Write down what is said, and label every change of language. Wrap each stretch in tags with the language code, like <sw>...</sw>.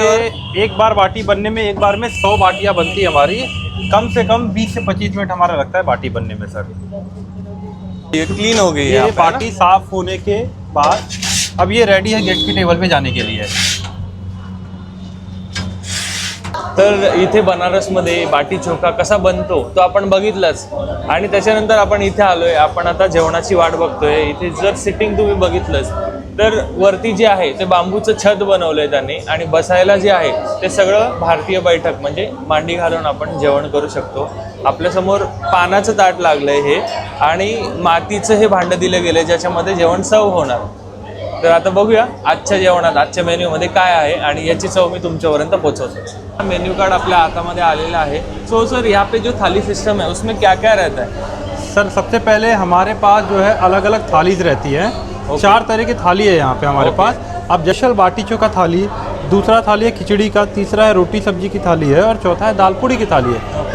<hi>ये एक बार बाटी बनने में, एक बार में 100 बाटियाँ बनती है हमारी। कम से कम 20 से 25 मिनट हमारा लगता है बाटी बनने में सर। ये क्लीन हो गई है ये बाटी साफ होने के बाद अब ये रेडी है गेस्ट की टेबल पे जाने के लिए।</hi> <mr>तर इथे बनारसमध्ये बाटी चोखा कसा बनतो तो आपण बघितलंच आणि त्याच्यानंतर आपण इथे आलोय। आपण आता जेवणाची वाट बघतोय। इथे जर सिटिंग तुम्ही बघितलंच तर वरती जे आहे ते बांबूचं छत बनवलंय त्यांनी आणि बसायला जे आहे ते सगळं भारतीय बैठक म्हणजे मांडी घालून आपण जेवण करू शकतो। आपल्यासमोर पानाचं ताट लागलंय हे आणि मातीचं हे भांडं दिलं गेलंय ज्याच्यामध्ये जेवण सर्व होणार। तर आता बघूया आजच्या जेवणात, आजच्या मेन्यूमध्ये काय आहे आणि याची चव मी तुमच्यापर्यंत पोहोचवतो। मेन्यू कार्ड अपने हाथामध्ये आलेला आहे।</mr> <hi>सो सर यहाँ पे जो थाली सिस्टम है उसमें क्या क्या रहता है? सर सबसे पहले हमारे पास जो है अलग अलग थालीज रहती हैं। 4 तरह की थाली है यहाँ पे हमारे पास। अब जशल बाटी चोखा थाली, दूसरा थाली है खिचड़ी का, तीसरा है रोटी सब्जी की थाली है और चौथा है दाल पूड़ी की थाली है।</hi>